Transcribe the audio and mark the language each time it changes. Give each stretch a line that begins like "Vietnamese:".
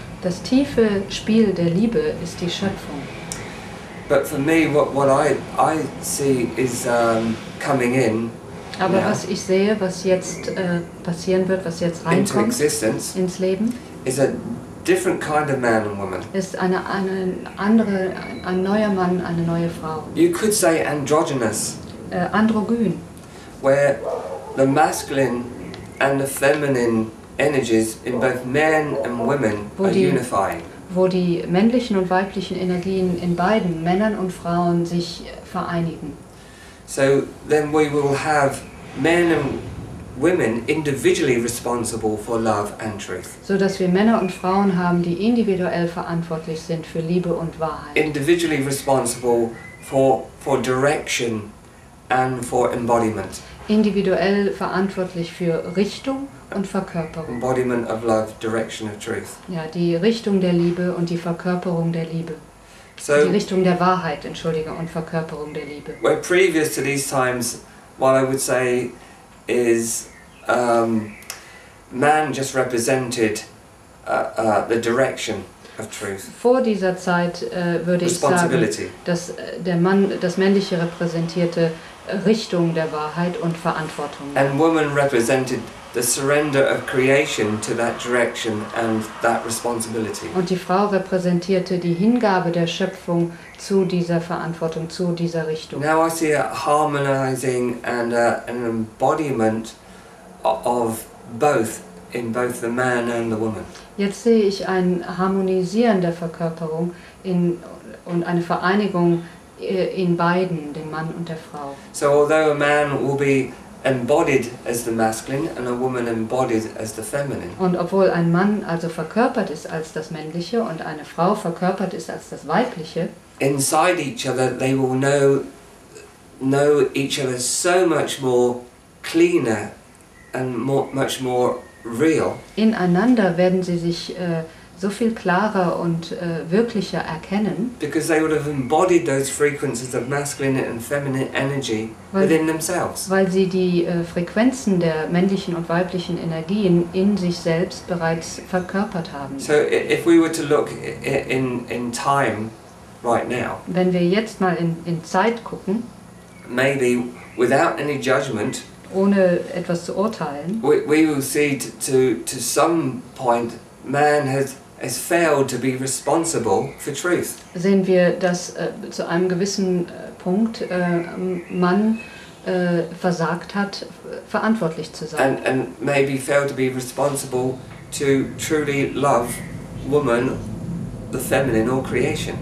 German: Das tiefe Spiel der Liebe ist die Schöpfung.
English: But for me, what I see is coming in.
German: Aber
English: now,
German: was ich sehe, was jetzt passieren wird, was jetzt reinkommt ins Leben,
English: is a different kind of man and woman.
German: ist ein neuer Mann, eine neue Frau.
English: You could say androgynous,
German: Androgyn,
English: where the masculine and the feminine energies in both men and women are unifying.
German: Wo die männlichen und weiblichen Energien in beiden Männern und Frauen sich vereinigen.
English: So then we will have men and women individually responsible for love and truth.
German: So dass wir Männer und Frauen haben, die individuell verantwortlich sind für Liebe und Wahrheit.
English: Individually responsible for direction and for embodiment.
German: Individuell verantwortlich für Richtung und Verkörperung.
English: Embodiment of love, direction of truth.
German: Ja, die Richtung der Liebe und die Verkörperung der Liebe.
English: So,
German: die Richtung der Wahrheit, entschuldige, und Verkörperung der Liebe.
English: Where previous to these times, what I would say is man just represented the direction of truth.
German: Vor dieser Zeit würde ich sagen, dass der Mann, das Männliche repräsentierte Richtung der Wahrheit und Verantwortung.
English: And woman represented the surrender of creation to that direction and that responsibility.
German: Und die Frau repräsentierte die Hingabe der Schöpfung zu dieser Verantwortung, zu dieser Richtung.
English: Now I see a harmonizing and an embodiment of both in both the man and the woman.
German: Jetzt sehe ich ein Harmonisieren der Verkörperung und eine Vereinigung in beiden, dem Mann und der Frau.
English: So although a man will be embodied as the masculine and a woman embodied as the feminine.
German: Und obwohl ein Mann also verkörpert ist als das Männliche und eine Frau verkörpert ist als das Weibliche,
English: inside each other they will know each other so much more cleaner and much more real.
German: Ineinander werden sie sich so viel klarer und wirklicher erkennen.
English: Because they would have embodied those frequencies of masculine and feminine energy within themselves.
German: Weil sie die Frequenzen der männlichen und weiblichen Energien in sich selbst bereits verkörpert haben.
English: So if we were to look in time right now,
German: wenn wir jetzt mal in Zeit gucken,
English: maybe without any judgment,
German: ohne etwas zu urteilen,
English: we will see to some point man has failed to be responsible for truth.
German: Sehen wir, dass zu einem gewissen Punkt Mann versagt hat, verantwortlich zu sein.
English: And maybe failed to be responsible to truly love woman, the feminine or creation.